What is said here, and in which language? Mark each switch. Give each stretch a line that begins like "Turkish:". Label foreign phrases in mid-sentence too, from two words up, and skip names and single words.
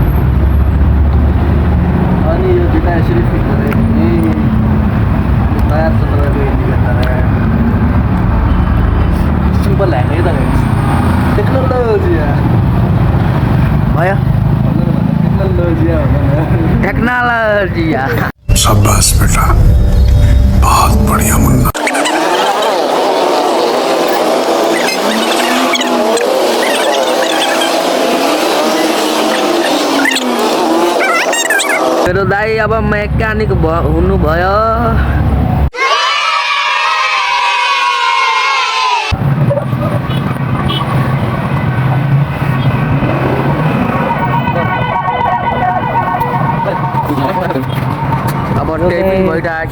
Nepali: अनि यो जुत्ता यसरी फिट गरेँ भने तयार छ तपाईँको इन्डिकेटर।
English: simple hack
Nepali: है त टेक्नोलोजी भयो, टेक्नोलोजी।
Hindi: शाबाश बेटा, बहुत बढ़िया मुन्ना।
Nepali: मेरो दाइ अब मेकानिक हुनु भयो। अब टेपिङ भइरहेछ।